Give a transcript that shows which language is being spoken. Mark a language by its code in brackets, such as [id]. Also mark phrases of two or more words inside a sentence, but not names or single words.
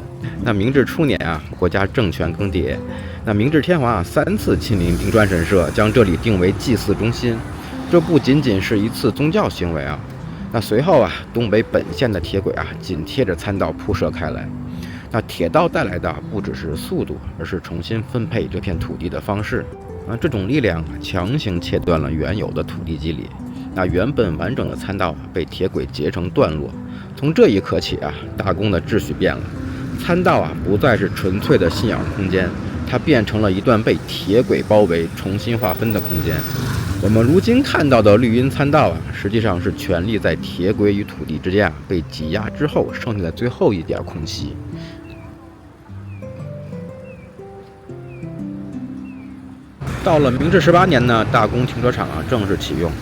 [zh] 那明治初年啊，國家政權更迭，那明治天皇啊3次親臨冰川神社，將這裡定為祭祀中心。這不僅僅是一次宗教行為啊。那隨後啊，東北本線的鐵軌啊緊貼着餐道鋪設開來。那鐵道帶來的不只是速度，而是重新分配這片土地的方式。這種力量強行切斷了原有的土地肌理。那原本完整的餐道被鐵軌截成段落。從這一刻起啊，大宮的秩序變了，餐道啊不再是純粹的信仰空間，它变成了一段被鐵軌包圍、重新劃分的空間。我們如今看到的綠蔭餐道啊，實際上是權力在鐵軌與土地之間啊被擠壓之後剩下的最後一點空隙。到了明治18年呢，大宮停車场啊正式啟用。